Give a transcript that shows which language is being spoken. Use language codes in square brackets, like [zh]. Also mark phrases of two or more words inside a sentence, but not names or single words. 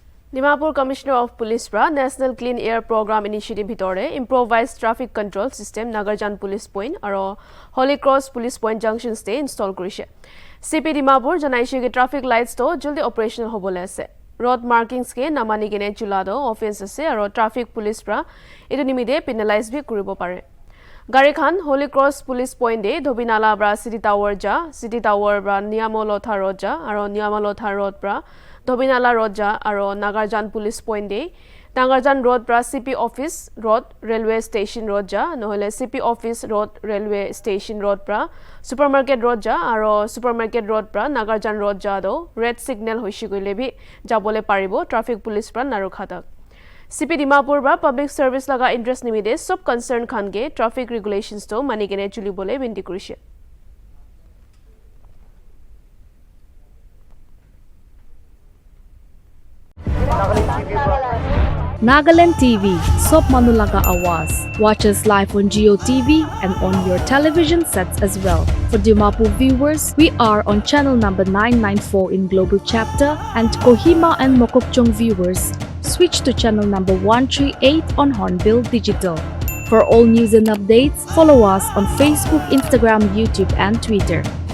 [nag] Dimapur [en] Commissioner of Police [nag] pra National Clean Air Program Initiative bhitore [en] Improvised Traffic Control System [nag] Nagarjan Police Point aro Holy Cross Police Point Junction stay install korise. CP Dimapur janaise ge [en] traffic lights [nag] to jaldi operational hobole ase. [en] Road markings [nag] ke namani gene chulado offense ase aro [en] traffic police [nag] pra etu nimide penalize bhi kuribo pare. Gari khan Holy Cross Police Point de Dhobinala bra City Tower bra Niamolotha Road ja aro Niamolotha Road bra Dhobinala Road ja aro Nagarjan Police Point de Nagarjan Road bra CP Office Road Railway Station Road ja nohole CP Office Road Railway Station Road bra Supermarket Road ja aro Supermarket Road bra Nagarjan Road ja do [en] red signal [nag] hoishi goile bhi jabole paribo [en] traffic police [nag] bra narukhatak. CP Dimapur bra [en] public service [nag] laga interest nimide sob concern khan ge [en] traffic regulations [nag] to mani gene chuli bole binti korise. Nagaland TV, Sob Manulaga Awas. [en] Watch us live on Geo TV and on your television sets as well. For Dimapur viewers, we are on channel number 994 in Global Chapter, and Kohima and Mokokchung viewers, switch to channel number 138 on Hornbill Digital. For all news and updates, follow us on Facebook, Instagram, YouTube and Twitter.